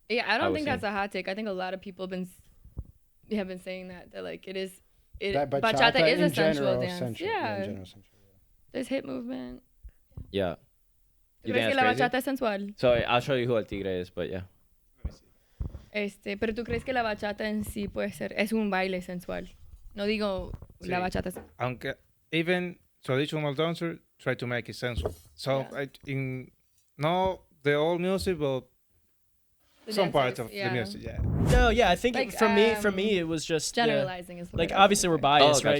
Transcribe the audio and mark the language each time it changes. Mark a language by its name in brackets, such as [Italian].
[English] I don't think that's a hot take. I think a lot of people have been saying that like it is. Bachata is a sensual dance. Yeah. There's hip movement. Yeah. You think [Spanish] la bachata es sensual? [English] So I'll show you who El Tigre is, but yeah. [Spanish] Pero tú crees que la bachata en sí puede ser es un baile sensual. No digo la bachata. Aunque [English] even traditional dancer try to make it sensual. So in not the old music, but some parts of the music, No, I think like, for me, it was just generalizing is like obviously we're biased, right?